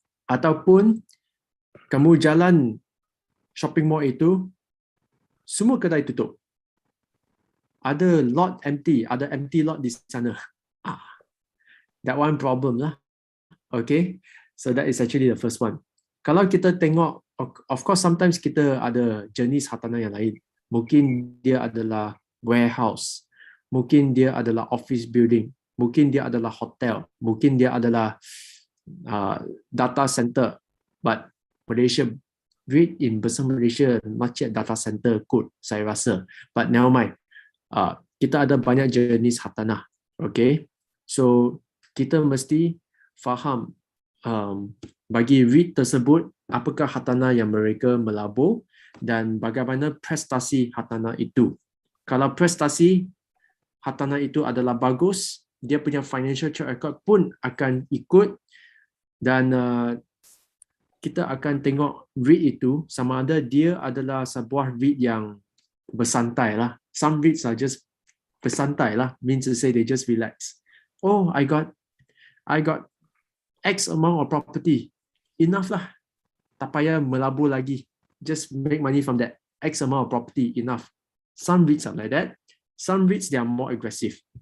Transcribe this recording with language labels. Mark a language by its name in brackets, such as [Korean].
[Malay] Ataupun kamu jalan shopping mall itu, semua kedai tutup. Ada empty lot di sana. [English] That one problem lah. Okay, so that is actually the first one. [Malay] Kalau kita tengok, [English] of course [Malay] sometimes kita ada jenis hartanah yang lain. Mungkin dia adalah warehouse, mungkin dia adalah office building, mungkin dia adalah hotel, mungkin dia adalah data center. [English] But Malaysia, REIT in Besar Malaysia not yet data center code, [Malay] saya rasa. [English] But never mind. [Malay] Kita ada banyak jenis hartanah. Okay, so kita mesti faham bagi REIT tersebut apakah hartanah yang mereka melabur dan bagaimana prestasi hartanah itu. Kalau prestasi hartanah itu adalah bagus, dia punya financial track record pun akan ikut, dan kita akan tengok REIT itu sama ada dia adalah sebuah REIT yang bersantai lah. [English] Some REITs are just bersantai lah, means to say they just relax. Oh, I got X amount of property, enough lah, [Malay] tak payah melabur lagi, [English] just make money from that X amount of property, enough. Some REITs are like that. Some REITs they are more aggressive.